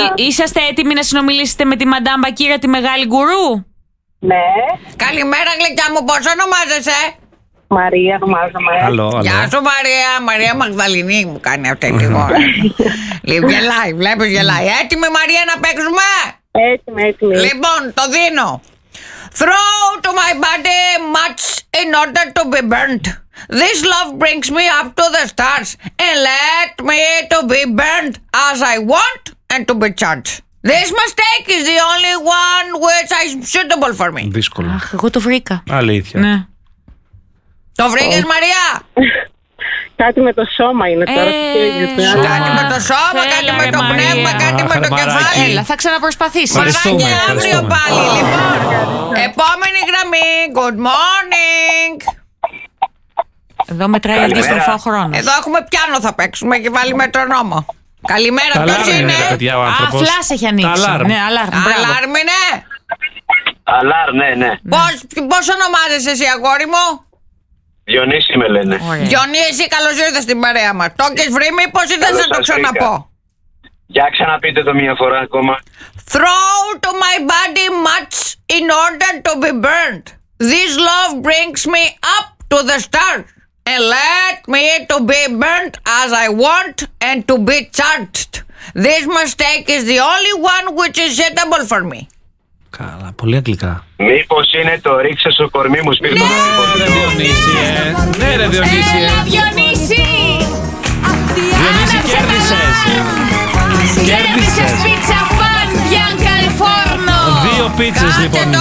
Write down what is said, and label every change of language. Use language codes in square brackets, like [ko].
[el] Είσαστε έτοιμοι να συνομιλήσετε με τη Μαντάμ Μπακίρα, τη μεγάλη γκουρού? Ναι. Καλημέρα γλυκιά μου, πώς ονομάζεσαι? Μαρία ονομάζομαι. Αλλό, αλλό. Γεια σου Μαρία, Μαρία Μαγδαληνή μου κάνει αυτή τη γόρα. Λοιπόν, γελάει, βλέπεις γελάει. Έτοιμη Μαρία να παίξουμε? Έτοιμη, έτοιμη. Λοιπόν, το δίνω. [en] Throw to my body much in order to be burnt. This love brings me up to the stars and let me to be burnt as I want and to be charged. This mistake is the only one which is suitable for me. [el] Δύσκολο. Αχ, εγώ το βρήκα. Αλήθεια. Ναι. Το βρήκες, Μαρία? Κάτι με το σώμα είναι τώρα. Κάτι με το σώμα, κάτι με το πνεύμα, κάτι με το κεφάλι. Έλα, θα ξαναπροσπαθήσει. Μαράκι αύριο πάλι, λοιπόν. Επόμενη γραμμή. [en] Good morning. [el] Εδώ μετράει αντίστροφα ο χρόνος. Εδώ έχουμε πιάνο, θα παίξουμε και βάλει μετρονόμο. Καλημέρα, ποιος είναι? Φλάς έχει ανοίξει. Αλάρμ. Ναι, αλάρμ. Αλάρμ είναι. Αλάρμ, ναι, ναι. Πώς ονομάζεσαι εσύ, αγόρι μου? Διονύση με λένε. Ωραία. Διονύση, καλώς ήρθες στην παρέα μας. Το έχεις βρει, μήπως ή δεν θα το ξαναπώ? Για ξαναπείτε το μία φορά ακόμα. [en] Throw to my body much in order to be burnt. This love brings me up to the stars. And let me to be burnt as I want and to be charged. This mistake is the only one which is suitable for me. [el] Καλά, πολύ αγγλικά. Μήπως είναι το ρίξε στο κορμί μου, σπίρτο μου. Ναι, ρε Διονύση. Ναι, ρε Διονύση. Έλα, Διονύση. Διονύση, κέρδισες. Κέρδισες πίτσα φαν, Bianca del Forno. Δύο πίτσες, λοιπόν, έτσι.